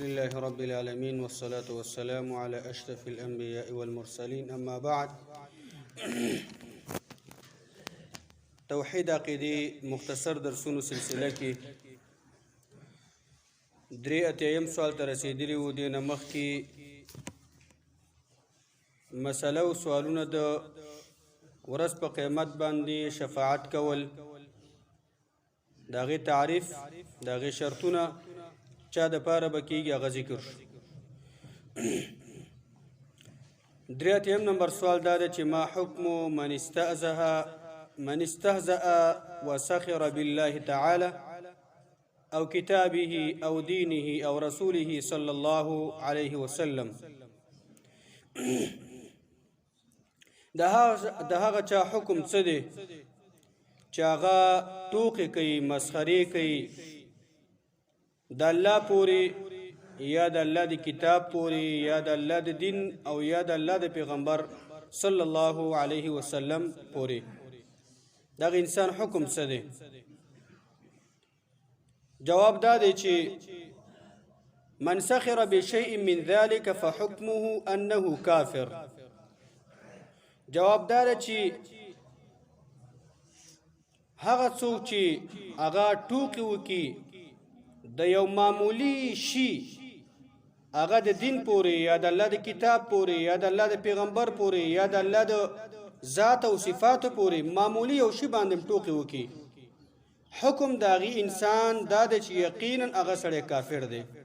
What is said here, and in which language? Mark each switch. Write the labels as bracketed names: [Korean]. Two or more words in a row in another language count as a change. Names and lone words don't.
[Arabic] لله رب العالمين والصلاة والسلام على أشرف الأنبياء والمرسلين أما بعد [Pashto] توحید عقیدی مختصر درسونو سلسله کې درې اتیم سوال ته رسیدلی وو. دې نه مخکې مسله او سوالونه د ورځ په قیامت باندې شفاعت کول، د هغې تعریف، د هغې شرطونه چا دپاره به کېږي هغه ذکر شو. درې اتیم نمبر سوال دا دی چې [Arabic] ما حکم من استهزأ وسخر بالله تعالى أو كتابه أو دينه أو رسوله صلى الله عليه وسلم. [Pashto] د هغه چا حکم څه دی چې هغه ټوکې کوي، مسخرې کوي د الله پورې یا د الله د کتاب پورې یا د الله د دین او یا د الله د پیغمبر صلی الله علیه وسلم پورې. دغه انسان حکم څه دی؟ جواب دا دی چې [Arabic] من سخر بشيء من ذلك فحكمه انه کافر. [Pashto] جواب دا دی چې هغه څوک چې هغه ټوکې وکړي د یو معمولی شي، هغه د دین پورې یا د الله د کتاب پورې یا د الله د پیغمبر پورې یا د الله د ذات او صفاتو پورې معمولی یو شي باندې ټوکې وکړي، حکم د هغې انسان دا دی چې یقینا هغه سړی کافر دی.